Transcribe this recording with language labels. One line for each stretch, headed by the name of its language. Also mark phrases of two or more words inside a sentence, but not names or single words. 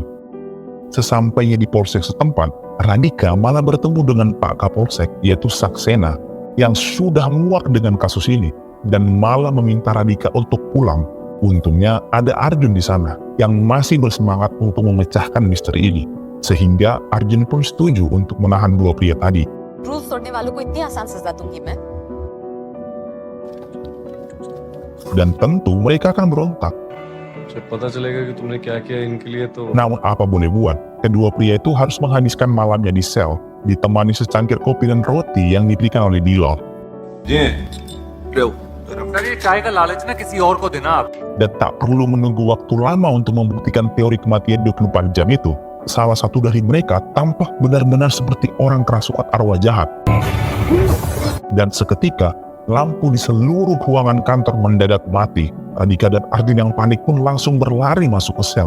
Indonesian: Sesampainya di polsek setempat, Radhika malah bertemu dengan Pak Kapolsek, yaitu Saksena, yang sudah muak dengan kasus ini dan malah meminta Radhika untuk pulang. Untungnya ada Arjun di sana yang masih bersemangat untuk memecahkan misteri ini, sehingga Arjun pun setuju untuk menahan dua pria tadi.
Hindi: रूल्स तोड़ने वालों को इतनी आसान सजा दूंगी मैं.
Indonesian: Dan tentu mereka akan berontak.
Hindi: जब पता चलेगा कि तुमने क्या किया इनके लिए तो
Indonesian: Namun apa boleh buat, kedua pria itu harus menghabiskan malamnya di sel ditemani secangkir kopi dan roti yang diberikan oleh Dillon.
Hindi: सर ये चाय का लालच ना किसी और को देना आप
Indonesian: Dan tak perlu menunggu waktu lama untuk membuktikan teori kematian 24 jam itu. Salah satu dari mereka tampak benar-benar seperti orang kerasukan arwah jahat. Dan seketika, lampu di seluruh ruangan kantor mendadak mati. Radhika dan Arjun yang panik pun langsung berlari masuk ke sel.